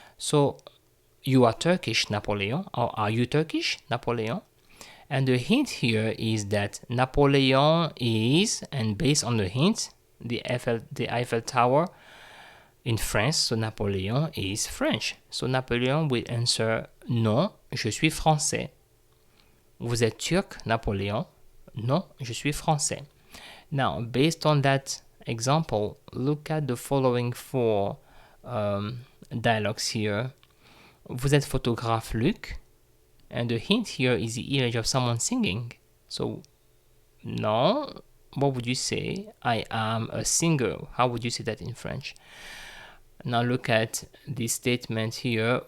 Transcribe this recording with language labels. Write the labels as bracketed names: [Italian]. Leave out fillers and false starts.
[English] So, you are Turkish, Napoleon, or are you Turkish, Napoleon? And the hint here is that Napoleon is, and based on the hint, the Eiffel Tower in France, so Napoleon is French. So, Napoleon will answer, [French] non, je suis français. Vous êtes Turc, Napoleon? Non, je suis français. [English] Now, based on that example, look at the following four dialogues here. [French] Vous êtes photographe, Luc? [English] And the hint here is the image of someone singing. So, no, what would you say? I am a singer. How would you say that in French? Now look at this statement here.